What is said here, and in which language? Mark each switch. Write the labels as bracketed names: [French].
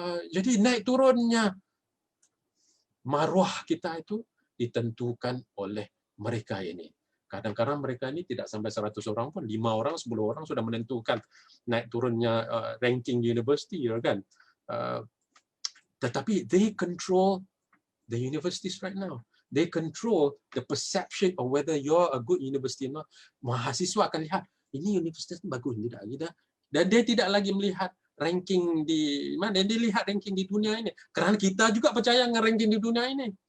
[Malay] Jadi naik turunnya maruah kita itu ditentukan oleh mereka ini. Kadang-kadang mereka ini tidak sampai 100 orang pun, 5 orang, 10 orang sudah menentukan naik turunnya ranking university, kan. [English] Tetapi they control the universities right now. They control the perception of whether you're a good university or not. [Malay] Mahasiswa akan lihat, ini universitas bagus tidak. Dan dia tidak lagi melihat ranking di mana, dia lihat ranking di dunia ini. Kerana kita juga percaya dengan ranking di dunia ini.